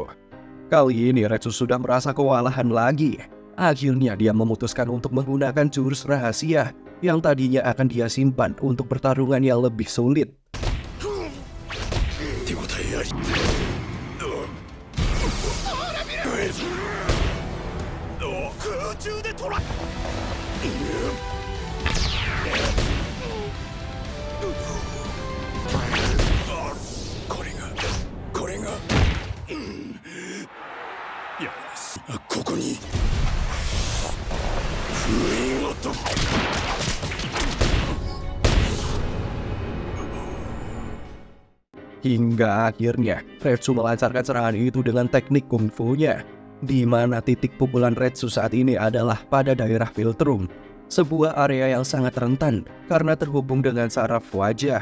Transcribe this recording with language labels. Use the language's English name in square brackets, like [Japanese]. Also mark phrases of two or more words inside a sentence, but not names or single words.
[Indonesian] Kali ini Retsu sudah merasa kewalahan lagi. Akhirnya dia memutuskan untuk menggunakan jurus rahasia yang tadinya akan dia simpan untuk pertarungan yang lebih sulit. [Japanese] 手応えあり。空中でトライ。これが。よし、ここに。封印をと。 [Indonesian] Hingga akhirnya Retsu melancarkan serangan itu dengan teknik kungfu-nya, di mana titik pukulan Retsu saat ini adalah pada daerah philtrum, sebuah area yang sangat rentan karena terhubung dengan saraf wajah.